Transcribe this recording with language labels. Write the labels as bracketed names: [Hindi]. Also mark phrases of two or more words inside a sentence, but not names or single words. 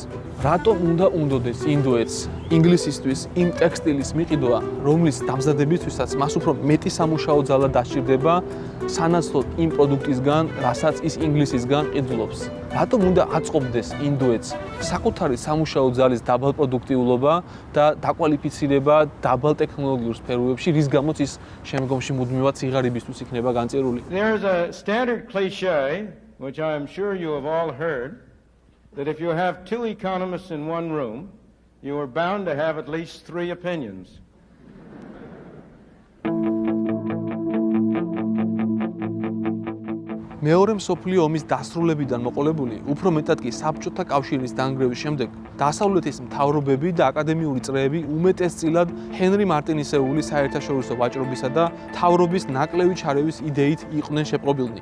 [Georgian] რატომ უნდა უნდოდეს ინდოეთს ინგლისისთვის იმ ტექსტილის მიყიდვა, რომლის დამზადებისთვისაც მას უფრო მეტი სამუშაო ძალა დასჭირდება, სანაცვლოდ იმ პროდუქტისგან, რასაც ის ინგლისისგან ყიდულობს. რატომ უნდა აწყობდეს ინდოეთს საკუთარი სამუშაო ძალის დაბალ პროდუქტიულობა და დაკვალიფიცირება დაბალ ტექნოლოგიურ სფეროებში, რის გამოც ის შემდგომში მუდმივად სიღარიბისთვის იქნება განწირული. [English] There's a standard cliché, which I am sure you have all heard, that if you have two economists in one room, you are bound to have at least 3 opinions. [Georgian] მეორე მსოფლიო ომის დასრულებიდან მოყოლებული, უფრო მეტად კი საბჭოთა კავშირის დანგრევის შემდეგ, დასავლეთის მთავრობები და აკადემიური წრეები უმეტესწილად ჰენრი მარტინისეული საერთაშორისო ვაჭრობისა და მთავრობის ნაკლევი ჩარევის იდეით იყვნენ შეპყრობილნი.